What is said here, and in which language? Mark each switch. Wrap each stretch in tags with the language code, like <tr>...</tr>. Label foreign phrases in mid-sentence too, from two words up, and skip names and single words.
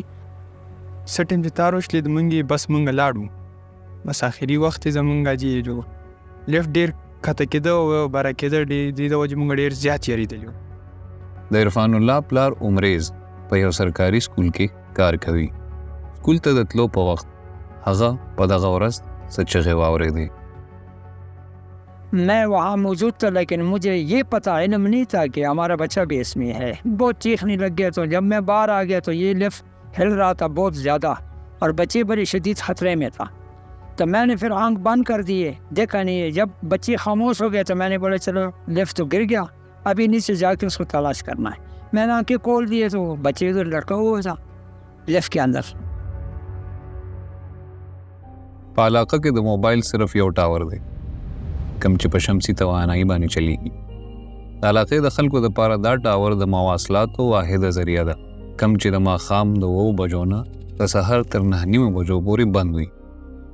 <ps>څه ټایم چې تار وشلې د موږ بس موږ لاړو، بس آخري وخت یې زموږ چې جو لیفټ ډېر کته کېده او باره کېده، د دې وجې موږ ډېر زیات یېرېدلي وو. د عرفان الله پلار عمریز په یو سرکاري سکول کې کار کوي. سکول ته د تلو په وخت هغه په دغه ورځ څه چغې واورېدې.</ps> <ur>میں وہاں موجود تھا لیکن مجھے یہ پتا علم نہیں تھا کہ ہمارا بچہ بھی اس میں ہے. بہت چیخنے لگ گیا، تو جب میں باہر آ گیا تو یہ لفٹ ہل رہا تھا بہت زیادہ اور بچے بڑے شدید خطرے میں تھا. تو میں نے پھر آنکھ بند کر دیے، دیکھا نہیں. جب بچے خاموش ہو گئے تو میں نے بولا چلو لفٹ تو گر گیا، ابھی نیچے جا کے اس کو تلاش کرنا ہے. میں نے آنکھیں کھول دیے تو بچے ادھر لڑکا ہوا تھا لفٹ کے اندر.</ur> <ps>په علاقه کې د موبایل صرف یو ټاور دی کوم چې په شمسي توانایي باندې چلیږي. د علاقې د خلکو دپاره دا ټاور د مواصلاتو واحده ذریعه ده کوم چې د ماښام د 9 بجو نه د سحر تر 9:30 بجو پورې بند وي.</ps>